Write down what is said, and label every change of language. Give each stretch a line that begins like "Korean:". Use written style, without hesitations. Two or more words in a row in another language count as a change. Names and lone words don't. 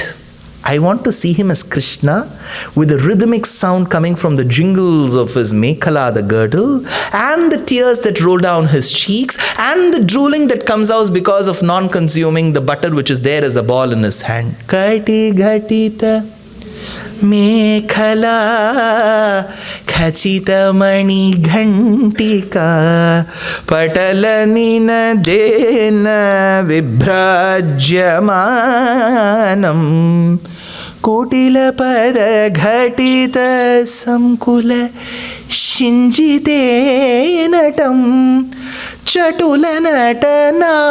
English: I want to see him as Krishna with the rhythmic sound coming from the jingles of his Mekhala, the girdle, and the tears that roll down his cheeks, and the drooling that comes out because of non-consuming the butter which is there as a ball in his hand.
Sanskrit: ಕಟಿ ಘಟಿತ ಮೇಖಲಾ ಖಚಿತಮಣಿ ಘಂಟಿಕಾ ಪಟಲ ನಿನದೇನ ವಿಭ್ರಾಜ್ಯಮಾನಂ ಕುಟಿಲ ಪದ ಘಟಿತ ಸಂಕುಲ ಶಿಂಜಿತೇ ನಟಂ ಚಟುಲ ನಟನಾ